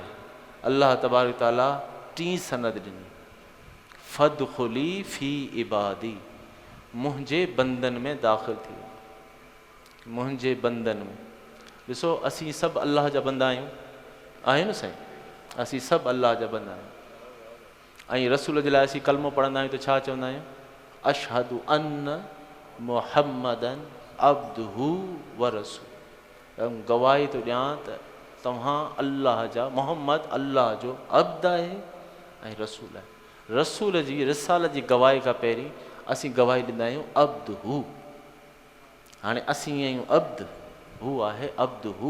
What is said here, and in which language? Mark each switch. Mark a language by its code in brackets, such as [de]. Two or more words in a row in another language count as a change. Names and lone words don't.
[sd] अल्लाह तबारक ताला टी सनद ॾिनी, [ar] فادخلي في عبادي, [sd] मुंहिंजे बंदन में दाख़िल थी वञो, मुंहिंजे बंदन में। ॾिसो असीं सभु अल्लाह जा बंदा आहियूं न साईं, असीं सभु अल्लाह जा बंदा आहियूं। ऐं रसूल जे लाइ असीं कलमो पढ़ंदा आहियूं त छा चवंदा आहियूं? [ar] أشهد أن محمدا عبده ورسول. [sd] गवाही थो ॾियां त तव्हां अल्लाह जा, मोहम्मद अल्लाह जो अब्द आहे ऐं रसूल आहे। रसूल जी रिसालत जी गवाही खां पहिरीं असीं गवाही ॾींदा आहियूं [ar] عبده. [sd] हाणे असीं आहियूं अब्द, हू आहे [ar] عبده.